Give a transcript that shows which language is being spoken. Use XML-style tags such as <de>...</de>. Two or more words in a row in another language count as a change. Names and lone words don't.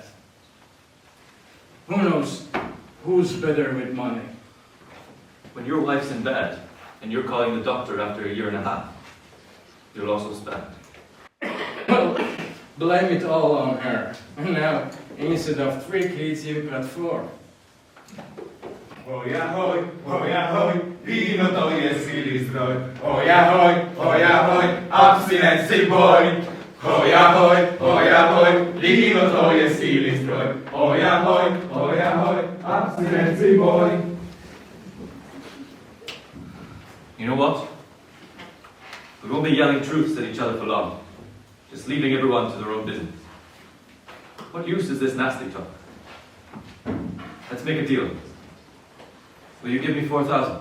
<en>Who knows who's better with money? When your wife's in bed, and you're calling the doctor after a year and a half, you'll also spend. Well, blame it all on her. And now, instead of 3 kids, you've got 4.</en> <cs>Oj ahoj, víno to je síly zdroj. Oj ahoj, abstinenci boj. Oj ahoj, víno to je síly zdroj. Oj ahoj, abstinenci boj.</cs> <en>You know what? We won't be yelling truths at each other for long. Just leaving everyone to their own business. What use is this nasty talk? Let's make a deal. Will you give me 4,000?</en>